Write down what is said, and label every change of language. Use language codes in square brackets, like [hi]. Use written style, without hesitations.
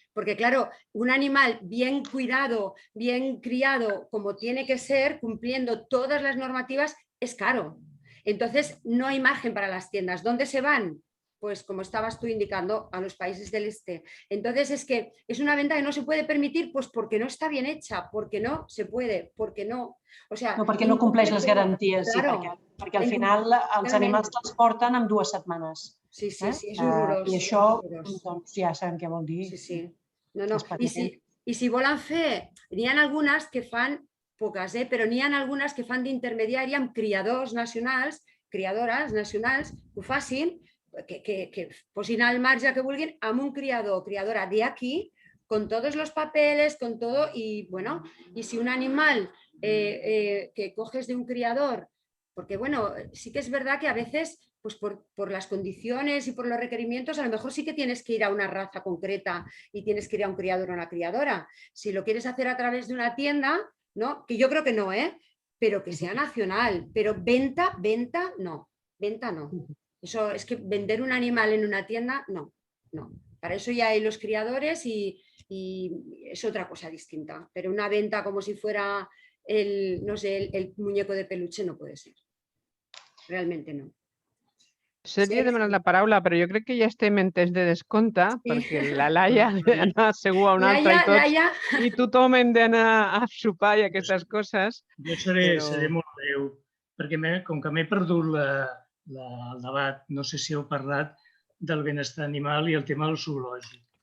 [es] Porque, claro, un animal bien cuidado, bien criado, como tiene que ser, cumpliendo todas las normativas, es caro. Entonces, no hay margen para las tiendas. ¿Dónde se van? Pues, como estabas tú indicando, a los países del este. Entonces, es que es una venta que no se puede permitir, pues porque no está bien hecha, porque no se puede, porque no. O sea, [ca] no, perquè no compleix les garanties, perquè al final els animals te'ls porten en 2 setmanes. Sí, és horrorós. I això, doncs, ja sabem què vol dir. Sí. No. I si volen fer, n'hi ha algunes que fan, poques, però n'hi ha algunes que fan d'intermediari amb criadors nacionals, criadores nacionals, que ho facin, que posin al marge que vulguin amb un criador o criadora d'aquí, [es] con todos los papeles, con todo, y bueno, y si un animal que coges de un criador, porque bueno, sí que es verdad que a veces pues por las condiciones y por los requerimientos, a lo mejor sí que tienes que ir a una raza concreta y tienes que ir a un criador o una criadora. Si lo quieres hacer a través de una tienda, ¿no? Que yo creo que no, pero que sea nacional. Pero venta no. Venta no. Eso es que vender un animal en una tienda, no. Para eso ya hay los criadores y es otra cosa distinta. Pero una venta como si fuera el muñeco de peluche no puede ser. Realmente no. [ca] Sergi ha demanat la paraula, però jo crec que ja estem en temps de descompte, perquè la Laia ha d'anar segur a un altre i tothom hem d'anar a sopar i aquestes coses. Jo seré molt breu, perquè com que m'he perdut el debat, no sé si heu parlat del benestar animal i el tema del zoològic.